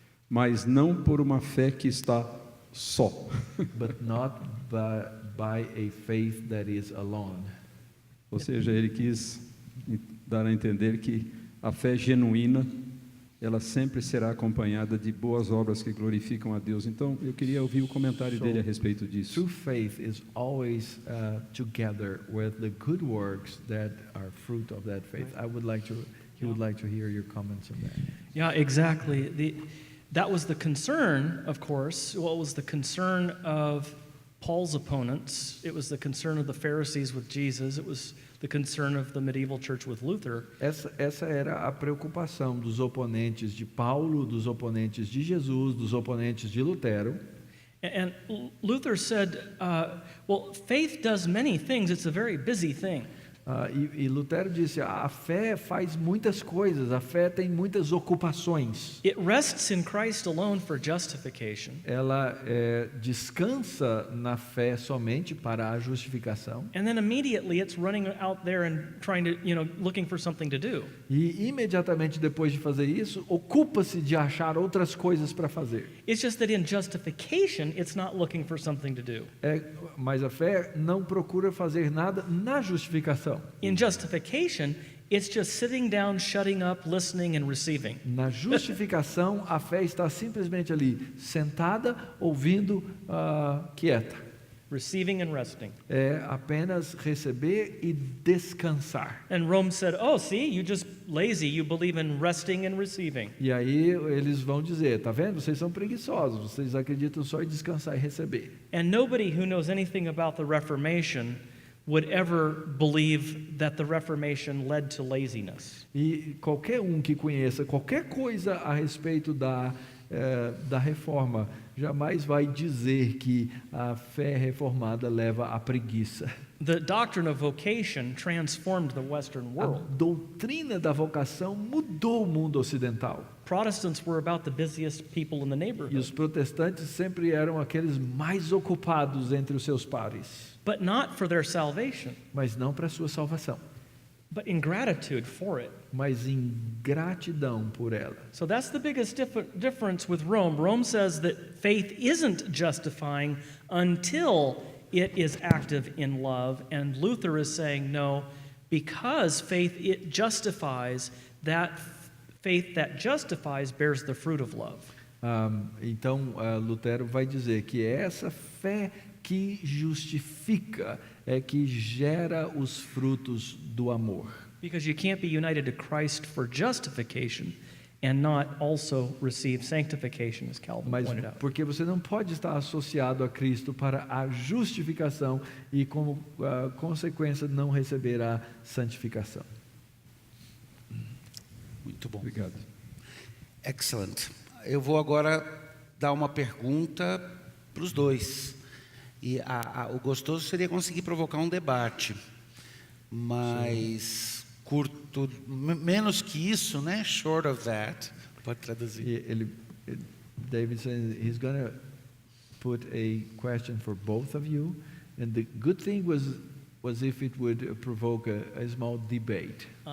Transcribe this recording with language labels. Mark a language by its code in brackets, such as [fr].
[pt] mas não por uma fé que está só. [en] but not by a faith that is alone. [pt] Ou seja, ele quis dar a entender que a fé genuína, ela sempre será acompanhada de boas obras que glorificam a Deus. Então, eu queria ouvir o comentário dele a respeito disso. [en] True faith is always together with the good works that are fruit of that faith. He would like to hear your comments on that. Yeah, exactly. That was the concern, of course. What was the concern of Paul's opponents? It was the concern of the Pharisees with Jesus. It was the concern of the medieval church with Luther. [pt] Essa era a preocupação dos oponentes de Paulo, dos oponentes de Jesus, dos oponentes de Lutero. [en] And Luther said, well, faith does many things. It's a very busy thing. [pt] E Lutero disse: a fé faz muitas coisas, a fé tem muitas ocupações. [en] It rests in Christ alone for justification. [pt] Ela descansa na fé somente para a justificação. [en] And then immediately it's running out there and trying to, looking for something to do. [pt] E imediatamente depois de fazer isso, ocupa-se de achar outras coisas para fazer. [en] It's just that in justification, it's not looking for something to do. [pt] Mas a fé não procura fazer nada na justificação. [en] In justification, it's just sitting down, shutting up, listening, and receiving. [pt] Na justificação, a fé está simplesmente ali, sentada, ouvindo, quieta. [en] Receiving and resting. [pt] É apenas receber e descansar. [en] And Rome said, oh, see, you just lazy. You believe in resting and receiving. [pt] E aí eles vão dizer: tá vendo? Vocês são preguiçosos, vocês acreditam só em descansar e receber. [en] And nobody who knows anything about the Reformation would ever believe that the Reformation led to laziness. [pt] E qualquer que conheça qualquer coisa a respeito da reforma jamais vai dizer que a fé reformada leva à preguiça. [en] The doctrine of vocation transformed the Western [pt] A [en] world. [pt] doutrina da vocação mudou o mundo ocidental. [en] Protestants were about the busiest people in the [pt] E [en] neighborhood, [pt] os protestantes sempre eram aqueles mais ocupados entre os seus pares, [en] but not for their salvation, [pt] mas não para a sua salvação, [en] but in gratitude for it. [pt] mas em gratidão por ela. [en] So that's the biggest difference with Rome. Rome says that faith isn't justifying until it is active in love, and Luther is saying no, because faith it justifies, that faith that justifies bears the fruit of love. [pt] Então, Lutero vai dizer que é essa fé que justifica, é que gera os frutos do amor. [en] Because you can't be united to Christ for justification and not also receive sanctification, as Calvin [pt] Mas [en] pointed out. [pt] porque você não pode estar associado a Cristo para a justificação e, como consequência, não receber a santificação. Muito bom. Obrigado. [en] Excellent. [pt] Eu vou agora dar uma pergunta para os dois. E o gostoso seria conseguir provocar um debate, mas curto, menos que isso, né? [en] Short of that. [pt] Pode traduzir. [en] David says he's going to put a question for both of you, and the good thing was if it would provoke a small debate.